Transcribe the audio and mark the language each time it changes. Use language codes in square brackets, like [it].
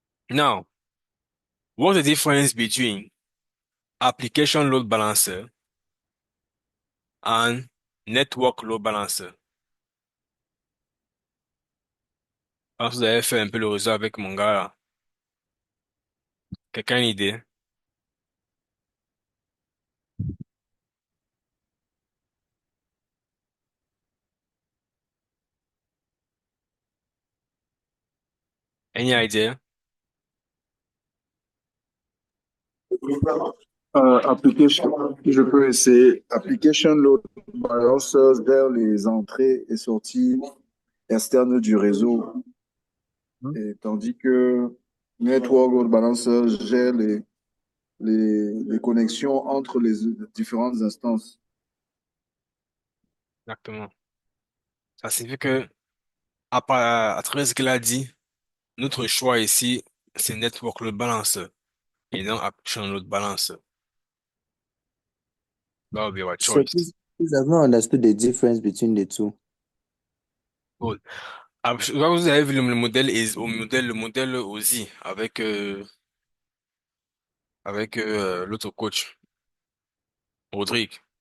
[en] Now, what's the difference between application load balancer and network load balancer? [fr] Je pense que vous avez fait un peu le réseau avec mon gars là. Quelqu'un a une idée? [en] Any idea? [fr] Application, je peux essayer. Application Load Balancer gère les entrées et sorties externes du réseau, et tandis que Network Load Balancer gère les connexions entre les différentes instances. Exactement. Ça signifie que, à travers ce qu'il a dit, notre choix ici, c'est network load balancer et non application load balancer. [en] That will be our So choice. please have not understood the difference between the two. Good. [fr] Je vois que vous avez vu le modèle, le modèle OSI avec l'autre coach, Rodrigue.